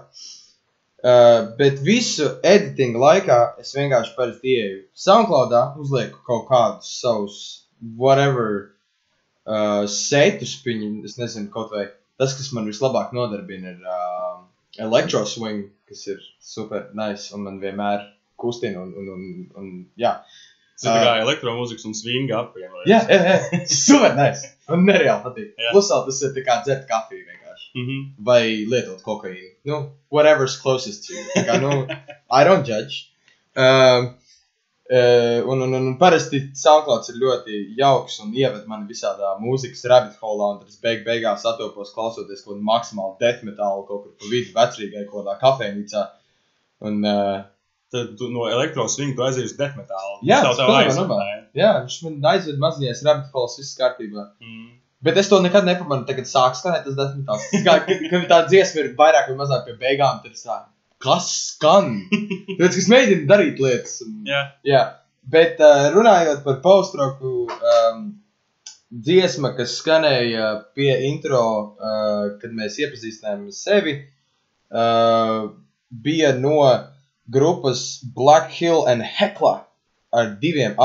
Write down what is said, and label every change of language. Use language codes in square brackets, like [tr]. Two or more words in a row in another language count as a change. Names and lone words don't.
[lv] Bet visu editinga laikā es vienkārši parasti ieeju SoundCloudā, uzlieku kaut kādus savus whatever setus, es nezinu, kaut vai tas, kas man vislabāk nodarbina, ir Electro Swing, kas ir [en] super nice [lv] un man vienmēr kustina un jā. Tas ir tā kā elektromūzikas un swinga apvienojas. Jā, [en] super nice [lv] un nereāli patīk. Plus vēl tas ir tā kā dzert kafiju vienkārši. Vai lietot kokaīnu. [en] Whatever's closest to you. [lv] Tā kā, [en] I don't judge. [lv] Un parasti SoundClouds ir ļoti jauks un ieved mani visādā mūzikas [en] rabbit holā, [lv] un tad es beigās atopos klausoties kaut kādu maksimālu [en] death metalu [lv] kaut kur pa vidu vecrīgai kaut kādā kafejnīcā. Un tad tu no elektroswinga tu aizies [en] death metalu. [lv] Jā, viņš man aizved maziņais [en] rabbit hols, [lv] viss kārtībā. Bet es to nekad nepamanu, tagad sāk skanēt tas [en] death metals. [lv] Kad tā dziesma ir vairāk vai mazāk pie beigām, tad es tā, kas skan? Tāpēc, kas mēģina darīt lietas. Jā. Bet runājot par post-rocku, dziesma, kas skanēja pie intro, kad mēs iepazīstinājām sevi, bija no grupas Black Hill and Hekla ar 2 A.